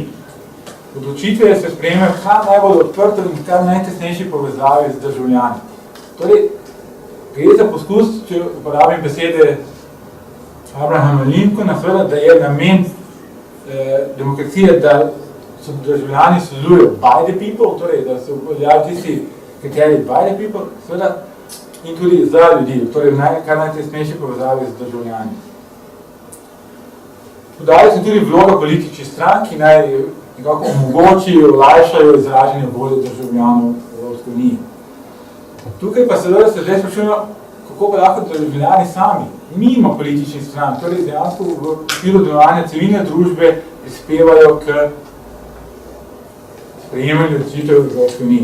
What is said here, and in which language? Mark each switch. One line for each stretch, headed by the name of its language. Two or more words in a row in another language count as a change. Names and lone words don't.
Slovenian: Odločitve se sprejemajo kar najbolj odprto in kar najtesnejši povezavi z državljani. Torej, gre za poskus, če uporabim besede Abrahama Lincolna, da je namen demokracije, da so državljani sodelujo
English: by the people,
Slovenian: torej, da se uveljavijo tisti kriteriji
English: by the people,
Slovenian: seveda, in tudi za ljudi, torej kar najtesnejši povezavi z državljani. Podali se tudi vloga političnih strank, ki naj nekako omogočijo, olajšajo izražanje volje državljanov Evropske unije. Tukaj pa seveda se zdaj sprašujemo, kako pa lahko državljani sami, mimo političnih strank, torej dejansko v okviru delovanja civilne družbe prispevajo k sprejemanju odločitev Evropske unije.